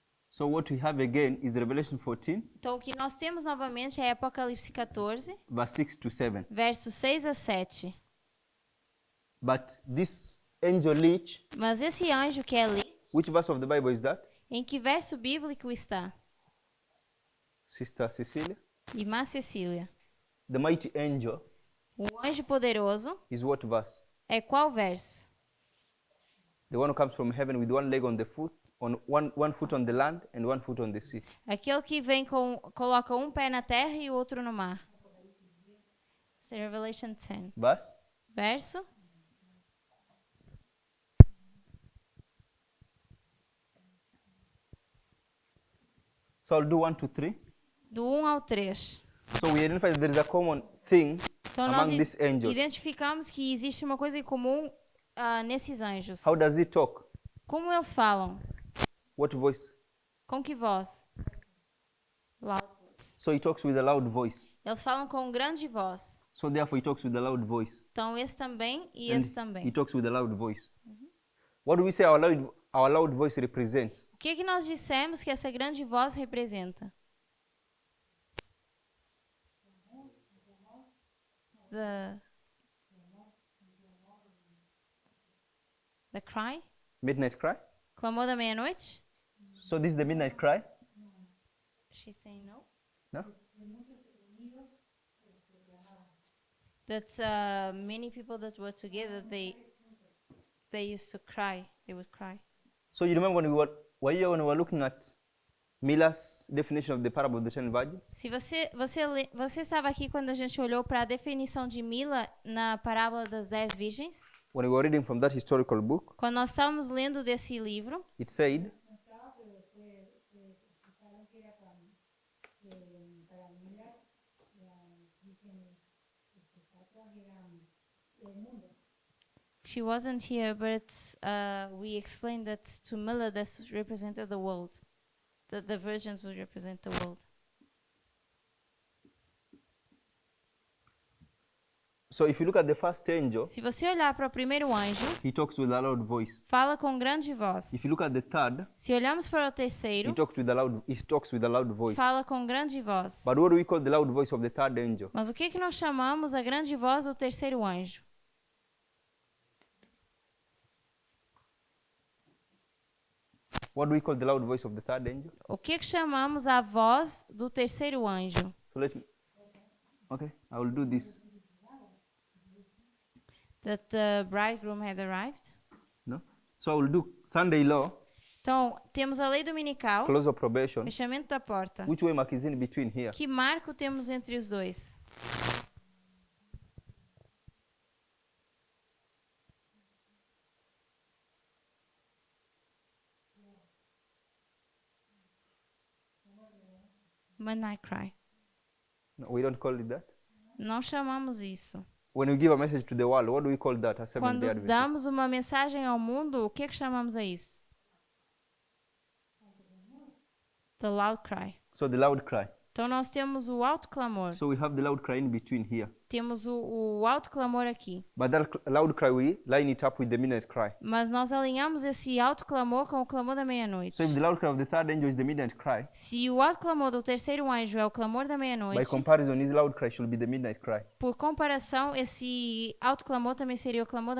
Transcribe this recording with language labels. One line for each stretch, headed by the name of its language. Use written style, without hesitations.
English: So what we have again is Revelation 14,
Portuguese: Então, o que nós temos novamente é Apocalipse 14,
English: verse 6 to 7.
Portuguese: versos 6 a 7.
English: But this angel Lich,
Portuguese: Mas esse anjo que é ali,
English: which verse of the Bible is that?
Portuguese: em que verso bíblico está?
English: Sister Cecilia?
Portuguese: Irmã Cecília.
English: The mighty angel
Portuguese: O anjo poderoso
English: is what verse?
Portuguese: é qual verso?
English: The one who comes from heaven with one leg on the foot, on one foot on the land and one foot on the sea.
Portuguese: Aquele que vem coloca um pé na terra e o outro no mar.
English: It's Revelation 10. Verse?
Portuguese: Verso?
English: So I'll do 1 to 3.
Portuguese: Do 1 ao 3.
English: So we identify that there is a common thing
Portuguese: Então nós
English: among these angels.
Portuguese: identificamos que existe uma coisa em comum nesses anjos.
English: How does he talk?
Portuguese: Como eles falam?
English: What voice?
Portuguese: Com que voz?
English: Loud voice. So he talks with a loud voice.
Portuguese: Eles falam com grande voz.
English: So therefore he talks with a loud voice.
Portuguese: Então esse também e
English: And
Portuguese: esse também.
English: he talks with a loud voice. What do we say our loud voice represents?
Portuguese: O que nós dissemos que essa grande voz representa?
English: The cry? Midnight cry?
Portuguese: Clamor da meia-noite?
English: So this is the midnight cry? She's saying no. No? That many people that were together, they used to cry. They would cry. So you remember when we were looking at Miller's definition of the parable of the 10 virgins?
Portuguese: Se você estava aqui quando a gente olhou para a definição de Mila na parábola das 10 virgens?
English: When we were reading from that historical book,
Portuguese: Quando nós estávamos lendo desse livro,
English: it said, she wasn't here, but we explained that to Mila this represented the world. That the virgins would represent the world. so if you look at the first angel,
Portuguese: Se você olhar para o primeiro anjo,
English: he talks with a loud voice.
Portuguese: fala com grande voz.
English: If you look at the third,
Portuguese: Se olharmos para o terceiro,
English: he talks with a loud voice.
Portuguese: fala com grande voz.
English: But what do we call the loud voice of the third angel?
Portuguese: Mas o que nós chamamos a grande voz do terceiro anjo?
English: What do we call the loud voice of the third angel?
Portuguese: O que chamamos a voz do terceiro anjo?
English: So let me. Okay, I will do this. That the bridegroom had arrived? No? So I will do Sunday law,
Portuguese: Então, temos a lei dominical,
English: close of probation.
Portuguese: fechamento da porta.
English: Which way mark is in between here?
Portuguese: Que marco temos entre os dois?
English: Midnight Cry. No, we don't call it that.
Portuguese: Não chamamos isso.
English: When we give a message to the world, what do we call that? A Seventh-day
Portuguese: Quando
English: Adventist.
Portuguese: damos uma mensagem ao mundo, o que chamamos a isso?
English: The loud cry. So the loud cry.
Portuguese: Então nós temos o alto clamor.
English: So we have the loud cry in between here.
Portuguese: Temos o alto clamor aqui.
English: But that loud cry, we line it up with the midnight cry.
Portuguese: Mas nós alinhamos esse alto clamor com o clamor da meia-noite.
English: So if the loud cry of the third angel is the midnight cry,
Portuguese: Se o alto clamor do terceiro anjo é o clamor da
English: by
Portuguese: meia-noite,
English: comparison, his loud cry should be the midnight cry.
Portuguese: por comparação, esse alto clamor também seria o clamor da